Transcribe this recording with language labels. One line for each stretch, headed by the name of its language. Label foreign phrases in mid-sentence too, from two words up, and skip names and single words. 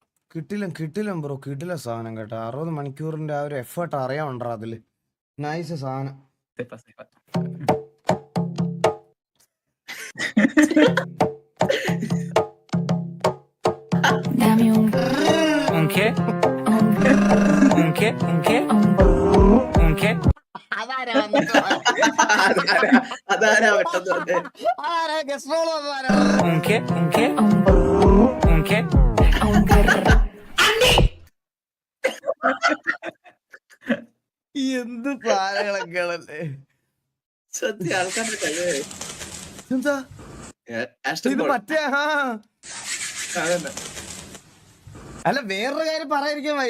Malayalam: കിട്ടില്ല ബ്രോ, കിട്ടില്ല സാധനം കേട്ടോ. 60 മണിക്കൂറിന്റെ ആ ഒരു എഫേർട്ട് അറിയാനുണ്ടോ അതില്. നൈസ് സാധനം.
Spanish: Dame un ¿Un qué? ¿Un qué? ¿Un qué? ¿Un qué?
Malayalam: അതാരാ പെട്ടെന്ന് പറഞ്ഞേ?
Spanish: ¿Un qué? ¿Un qué? ¿Un qué? un guerrero.
Malayalam: എന്ത് സാധനങ്ങളൊക്കെയാണല്ലേ. സത്യം ആൾക്കാരുടെ കഴിവേ. എന്താ ആസ്റ്റൺ ഇത് ബോൾ. മറ്റേ അതന്നെ. അല്ല വേറൊരു കാര്യം പറയാതിരിക്കാൻ വയ്യ.